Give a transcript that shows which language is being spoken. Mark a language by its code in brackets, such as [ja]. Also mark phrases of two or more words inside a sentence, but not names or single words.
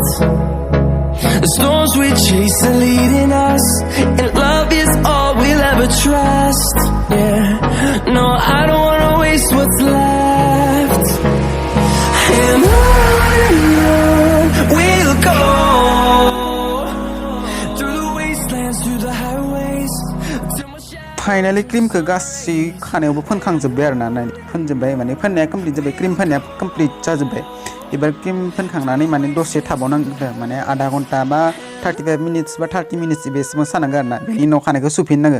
[en] The storms we chase are leading us, and love is all we'll ever trust. Yeah, no, I don't wanna waste what's left. And on we'll go, through the wastelands, through the highways. [brx] फाइनाली क्रिमखौ गासै खानायावबो फोनखांजोब्बाय आरोना। फोनजोब्बाय माने फोननाया कमप्लिट जाबाय। क्रिम फोननाया कमप्लिट जाजोब्बाय। एबार क्रिम फोनखांनानै माने दसे थाबावनांगौ, माने आधा घन्टा बा 35 मिनिट्स बा 30 मिनिट्स बेसिम सानांगौ आरोना। बेनि उनाव खानायखौ सुफिननांगौ।